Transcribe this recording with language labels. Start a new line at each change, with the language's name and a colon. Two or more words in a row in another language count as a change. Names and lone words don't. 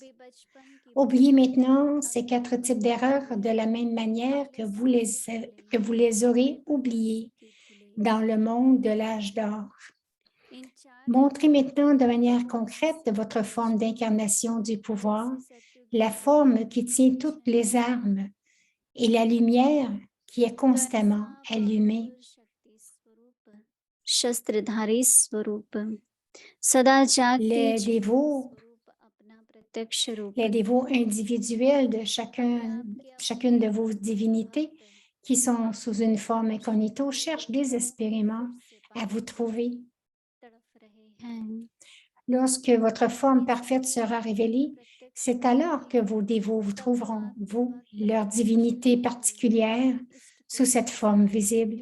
French: Oubliez maintenant ces 4 types d'erreurs de la même manière que vous les aurez oubliées dans le monde de l'âge d'or. Montrez maintenant de manière concrète votre forme d'incarnation du pouvoir, la forme qui tient toutes les armes et la lumière qui est constamment allumée.
Hindi: शस्त्रधारी स्वरूप सदा जागते
French: Les dévots individuels de chacune de vos divinités qui sont sous une forme incognito cherchent désespérément à vous trouver. Lorsque votre forme parfaite sera révélée, c'est alors que vos dévots vous trouveront, vous, leur divinité particulière, sous cette forme visible.